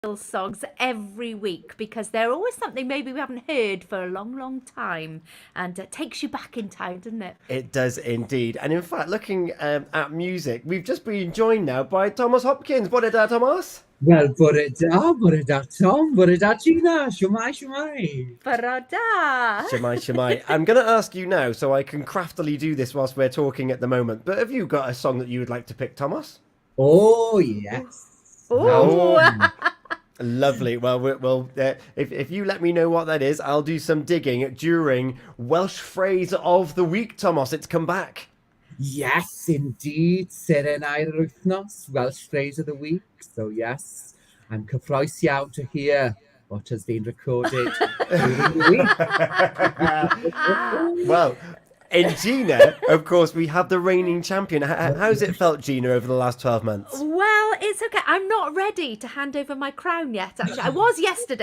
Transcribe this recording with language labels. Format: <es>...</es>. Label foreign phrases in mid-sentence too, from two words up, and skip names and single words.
<en>songs every week because they're always something maybe we haven't heard for a long, long time, and it takes you back in time, doesn't it? It does indeed. And in fact, looking at music, we've just been joined now by Tomos Hopkins.</en> <cy>Bore da, Tomos? Wel, bore da Tom, bore da Gina, siwmai, siwmai. Barada. Shemai, Shemai.</cy> <en>I'm going to ask you now so I can craftily do this whilst we're talking at the moment. But have you got a song that you would like to pick, Tomos? Oh, yes. Oh. Lovely. Well, if you let me know what that is, I'll do some digging during Welsh Phrase of the Week, Tomos. It's come back. Yes, indeed.</en> <cy>Seren Wythnos,</cy> <en>Welsh phrase of the week. So, yes, I'm</en> <cy>cyffroes iawn</cy> <en>to hear what has been recorded during the week. Well, in Gina, of course, we have the reigning champion. How's it felt, Gina, over the last 12 months? Well, it's okay. I'm not ready to hand over my crown yet, actually. I was yesterday.</en>